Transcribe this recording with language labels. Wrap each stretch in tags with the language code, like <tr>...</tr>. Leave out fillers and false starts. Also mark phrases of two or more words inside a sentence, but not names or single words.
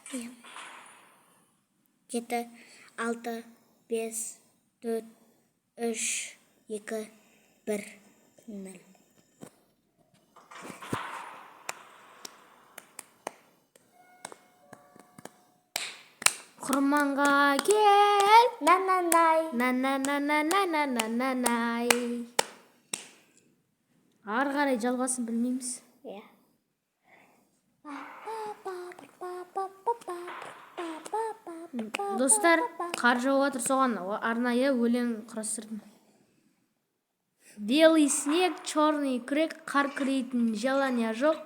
<kk>7, 6, 5, 4, 3, 2, 1, 0. Құрманға кел, На-на-най. на-на-на-на-на-на-на-най. Ары қарай жалғасын білмейміз. Достар, қар жауып жатыр, соған арнайы өлең құрастырдым.</kk> <ru>Белый снег, черный</ru> <kk>күрек, қар күрейтін желания жоқ.</kk>